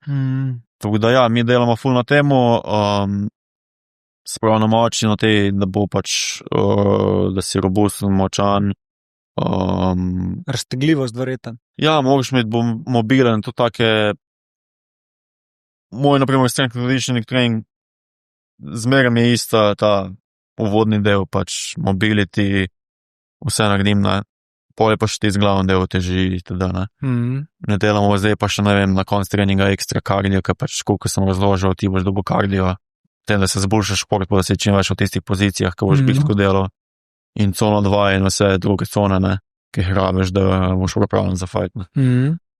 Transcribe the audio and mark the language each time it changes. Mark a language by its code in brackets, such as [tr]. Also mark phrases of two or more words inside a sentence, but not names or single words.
[sl] Tako da ja, mi delamo ful na temu, sprav na moči, na tej, da bo pač, da si robusten, močan, raztegljivost verjetno. Ja, moraš imeti mobilen, to take. Moj, naprimer, [en] strength and conditioning [sl] trening, zmeraj mi je ista ta uvodni del, pač mobility, vse naredim, ne. Pol je pa še ti z glavni del teži, teda, ne. Ne delamo zdaj pa še, ne vem, na konc treninga ekstra kardio, ker pač, koliko sem razložil, ti boš dobil kardio, tem, da se zboljšaš šport, pa da se čim več v tistih pozicijah, ko boš bitko delal, in cono 2 in vse druge cone, ne, ki jih rabiš, da boš pripravljen za fight, ne.